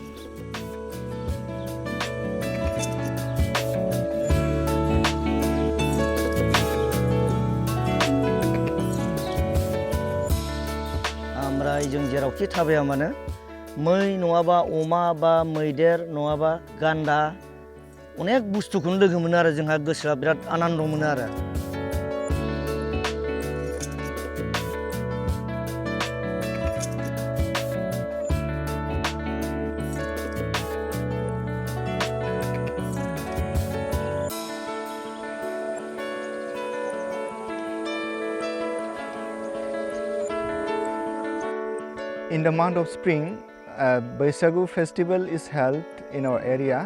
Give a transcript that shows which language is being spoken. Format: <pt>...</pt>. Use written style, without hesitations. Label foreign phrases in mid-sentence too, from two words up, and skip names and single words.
<brx>जों जेरावखि थाबाया मानो मै नङाबा अमा बा मैदेर नङाबा गान्दा अनेक बुस्थुखौनो लोगो मोनो आरो जोंहा गोसोआ बिराद आनन्द मोनो आरो।</brx> <en>In the month of spring, Baisagu festival is held in our area.</en>